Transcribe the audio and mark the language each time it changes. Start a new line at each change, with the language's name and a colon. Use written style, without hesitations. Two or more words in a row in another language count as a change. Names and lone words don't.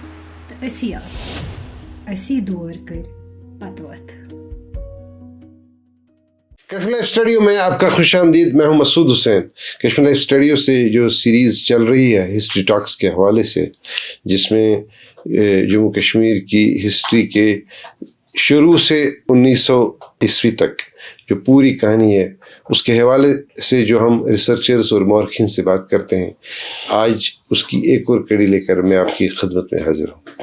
Kashmiri: تہٕ اسی آسہٕ، اسی دور کٔرۍ پتہٕ وتھٕ.
Urdu: کشمیر لائف اسٹڈیو میں آپ کا خوش آمدید. میں ہوں مسعود حسین. کشمیر لائف اسٹڈیو سے جو سیریز چل رہی ہے ہسٹری ٹاکس کے حوالے سے، جس میں جموں کشمیر کی ہسٹری کے شروع سے 1900 عیسوی تک جو پوری کہانی ہے، اس کے حوالے سے جو ہم ریسرچرز اور مورخین سے بات کرتے ہیں، آج اس کی ایک اور کڑی لے کر میں آپ کی خدمت میں حاضر ہوں.